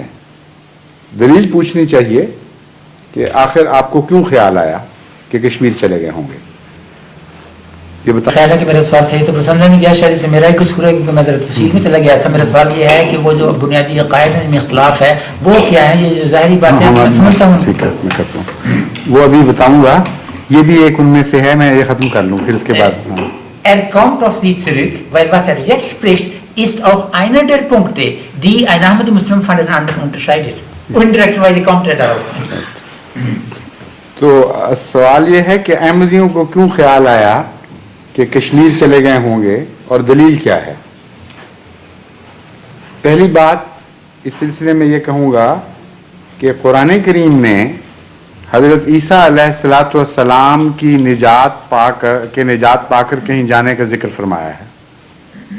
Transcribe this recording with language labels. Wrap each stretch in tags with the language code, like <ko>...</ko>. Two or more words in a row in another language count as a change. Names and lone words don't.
<ur>دلیل پوچھنی چاہیے کہ آخر آپ کو کیوں خیال آیا کہ کشمیر چلے گئے ہوں گے، یہ بتا۔ خیال ہے کہ میرا سوال صحیح تو سمجھا نہیں گیا، شاید سے میرا ہی قصور ہے کیونکہ میں ذرا تفصیل میں چلا گیا تھا۔ میرا سوال یہ ہے کہ وہ جو بنیادی عقائد میں اختلاف ہے وہ کیا ہے؟ یہ جو ظاہری بات ہے میں سمجھتا ہوں، ٹھیک ہے میں کرتا ہوں، وہ ابھی بتاؤں گا، یہ بھی ایک ان میں سے ہے، میں یہ ختم kar لوں پھر اس کے بعد۔</ur> <de>kommt auf Sie zurück, weil was jetzt spricht, ist auch einer der Punkte, die ein Ahmadi Muslim von den anderen unterscheidet. Indirekterweise kommt darauf.</de> <ur>تو سوال یہ ہے کہ احمدیوں کو کیوں خیال آیا کہ کشمیر چلے گئے ہوں گے اور دلیل کیا ہے؟ پہلی بات اس سلسلے میں یہ کہوں گا کہ قرآن کریم میں حضرت عیسیٰ</ur> <ar>علیہ الصلوۃ والسلام</ar> <ur>کی نجات پا کر کہیں جانے کا ذکر فرمایا ہے۔</ur>